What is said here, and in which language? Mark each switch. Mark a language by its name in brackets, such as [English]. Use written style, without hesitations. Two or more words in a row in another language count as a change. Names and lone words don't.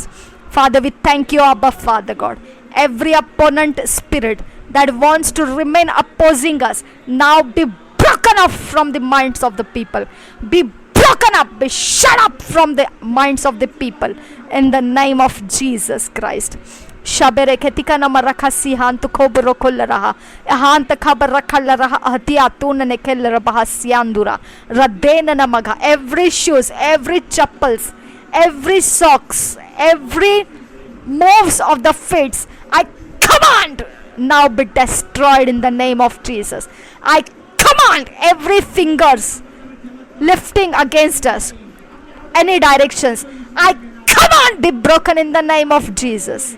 [English] Father, we thank you, Abba Father God. Every opponent spirit that wants to remain opposing us now be broken off from the minds of the people. Be broken up, be shut up from the minds of the people in the name of Jesus Christ. Shabere ketika namarakasi hantu kobro kollaraha hanta kabara kallaraha hatia tunane kellera bahasiandura radena namaga. Every shoes, every chappals, every socks, every moves of the feet, I command now be destroyed in the name of Jesus. I command every fingers lifting against us, any directions, I command be broken in the name of Jesus.